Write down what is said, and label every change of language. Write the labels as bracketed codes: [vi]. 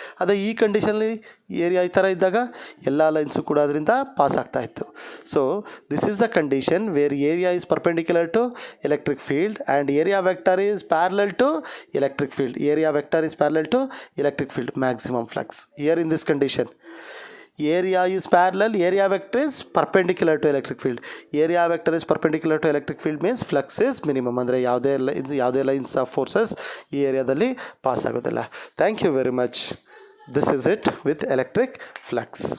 [kn] ಅದೇ ಈ ಕಂಡೀಷನಲ್ಲಿ ಏರಿಯಾ ಈ ಥರ ಇದ್ದಾಗ ಎಲ್ಲ ಲೈನ್ಸು ಕೂಡ ಅದರಿಂದ ಪಾಸ್ ಆಗ್ತಾಯಿತ್ತು. [en] So this is the condition where area is perpendicular to electric field and area vector is parallel to electric field. Area vector is parallel to electric field, maximum flux. Here in this condition, area is parallel, area vector is perpendicular to electric field. Area vector is perpendicular to electric field means flux is minimum. [kn] ಅಂದರೆ ಯಾವುದೇ lines of forces ಈ ಏರಿಯಾದಲ್ಲಿ pass ಆಗೋದಿಲ್ಲ. [en] Thank you very much. This is it with electric flux.